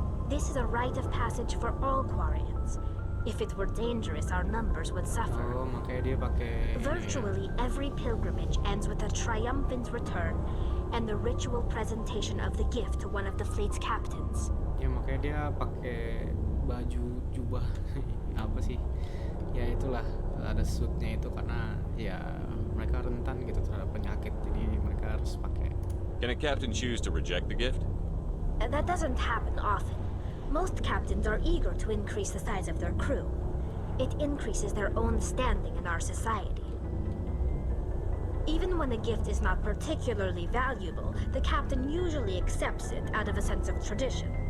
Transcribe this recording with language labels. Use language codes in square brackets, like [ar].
[en] This is a rite of passage for all Quarians. If it were dangerous, our numbers would suffer. [id] Oh, makanya dia pakai. [en] Virtually every pilgrimage ends with a triumphant return and the ritual presentation of the gift to one of the fleet's captains. [id] Ya makanya dia pakai baju jubah apa sih? Ya itulah ada suitnya itu karena ya mereka rentan gitu terhadap penyakit jadi mereka harus pakai. [en] Can a captain choose to reject the gift? That doesn't happen often. Most captains are eager to increase the size of their crew. It increases their own standing in our society. Even when the gift is not particularly valuable, the captain usually accepts it out of a sense of tradition.